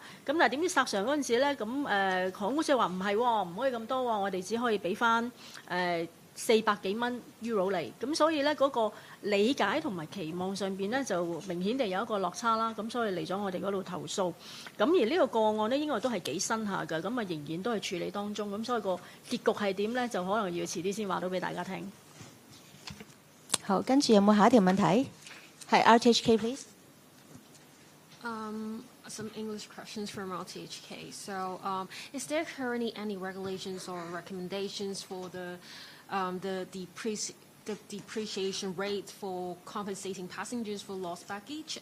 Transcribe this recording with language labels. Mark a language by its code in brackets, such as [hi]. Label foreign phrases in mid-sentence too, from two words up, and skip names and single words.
[yue] 咁但係點知索償嗰陣時咧，咁航空公司話唔係喎，唔可以咁多喎，我哋只可以俾翻400幾蚊 Euro 嚟，咁所以咧嗰個理解同埋期望上邊咧就明顯地有一個落差啦，咁所以嚟咗我哋嗰度投訴。咁而呢個個案咧應該都係幾新下㗎，咁啊仍然都係處理當中，咁所以個結局係點咧就可能要遲啲先話到俾大家聽。好，跟住有冇下一條問題？係 RTHK please。 [en] Some English questions from RTHK. So, is there currently any regulations or recommendations for the depreciation rate for compensating passengers for lost baggage?